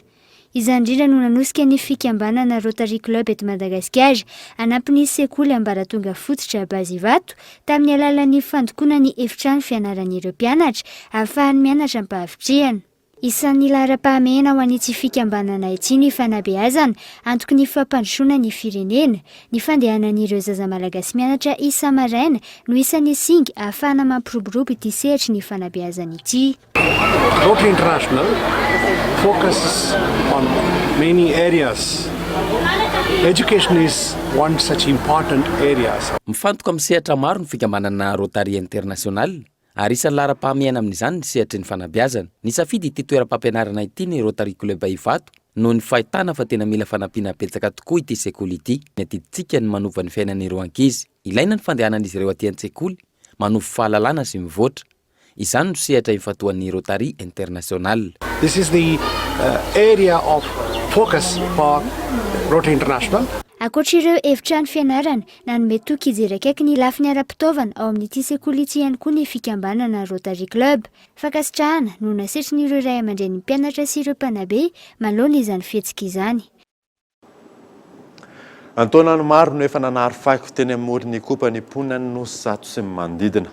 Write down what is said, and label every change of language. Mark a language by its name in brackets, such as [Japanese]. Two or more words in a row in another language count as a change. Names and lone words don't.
[Malagasy] Izany indrindra no nanosika ny fikambanana Rotary Club eto Madagasikara anampin'ny sekoly ambaratonga fototra Base Ivato tamin'ny alalan'ny fandokoana ny efitrano fianaran'ireo mpianatra ahafahany mianatra ampahavitrihana. Isan'ny lahara-pahamehana ho an'ity fikambanana ity ny fanabeazana antoky ny fampandrosoana ny firenena, ny fandehanan'ireo zaza malagasy mianatra isa-maraina no isan'ny singa ahafahana mampiroborobo ity sehatra ny fanabeazana ity. [English] Rotary International focuses on many areas. Education is one such important area. [Malagasy] Mifantoka amin'ny sehatra maro ny fikambanana Rotary International. Ary isan'ny lahara-pahamehana amin'izany ny sehatry ny fanabeazana. Ny safidy ity toeram-pampianarana ity ny Rotary Club Ivato noho ny fahitana fa tena mila fanampiana betsaka tokoa ity sekoly ity. Netiditsika ny manova ny fiainan'ireo ankizy. Ilaina ny fandehanan'izy ireo aty an-tsekoly, manova fahalalana sy mivoatra. Izany no sehatra ifatoan'ny Rotary International. [English] This is the area of focus for Rotary International. [Malagasy] Ankoatr'ireo efitrano fianarana nanome toky ijery akaiky ny lafiny ara-pitaovana ao amin'ity sekoly ity ihany koa ny fikambanana Rotary Club. Fankasitrahana no nasetrin'ireo ray aman-dren'ny mpianatra sy ireo mpanabe manoloana izany fihetsika izany. Antonany maro no efa nanary faiko teny amoron'ny kopany ponany no zato sy manodidina.